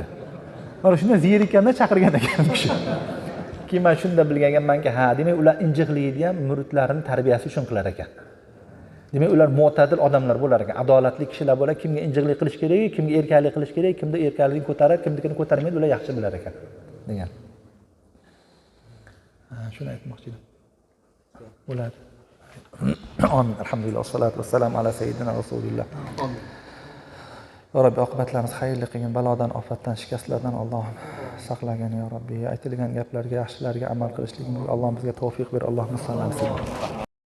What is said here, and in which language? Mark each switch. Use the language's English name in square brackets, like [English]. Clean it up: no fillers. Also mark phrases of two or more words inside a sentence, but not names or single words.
[Uzbek] Mana shunday zerikanda chaqirgan ekan kishi. Keyin men shunda bilgan ekanmanki, ha, demak ular injiqlikni ham muridlarining tarbiyasi uchun qilar ekan. Demak ular mu'tadil odamlar bo'lar ekan, adolatli kishilar bo'lar, kimga injiqlik qilish kerak, kimga erkaklik qilish kerak, kimda erkaklikni ko'tarib, kimnikini ko'tarmaydi, ular yaxshi bilar ekan degan. Shuni aytmoqchi edim. Bo'ladi. [Arabic] آمين. الحمد لله. والصلاة والسلام على سيدنا رسول الله. آمين. يا رب, [Uzbek] oqibatlarimiz xayrli qilgin, balodan, ofatdan, shikastlardan Allohim saqlagin [Arabic] يا رب. [Uzbek] Aytilgan gaplarga, yaxshilarga amal qilishligimizga Alloh bizga tavfiq ber. [Arabic] اللهم صل على